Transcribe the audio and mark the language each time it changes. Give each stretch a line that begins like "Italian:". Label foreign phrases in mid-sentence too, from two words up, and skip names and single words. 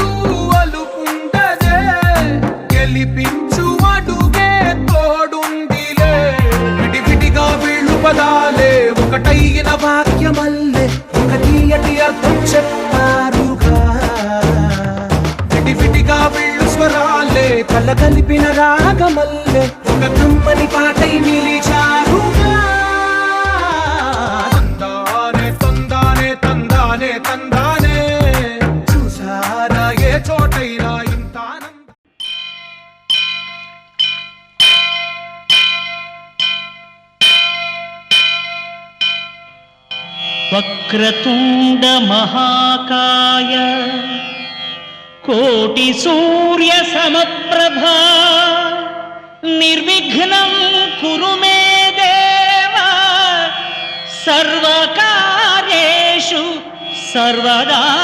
Telugu: అలుకుండదే గెలిపించు అడుగే తోడుందిలే విడివిడిగా వీళ్ళు పదాలే ఒకటైన వాక్యమల్లే ఒక తీయటి అర్థం చెప్పారుగా విడివిడిగా వీళ్ళు స్వరాలే కళ్ళ కలిపిన రాగమల్లే ఒక కమ్మని పాటై నిలిచారుగా తందానే తందానే తందానే తందానే చూసారా ఏ చోటైనా ఇంత ఆనందం
Sanskrit: वक्रतुंड महाकाय कोटि सूर्य समप्रभा निर्विघ्नं कुरु मे देव सर्वकार्येषु सर्वदा।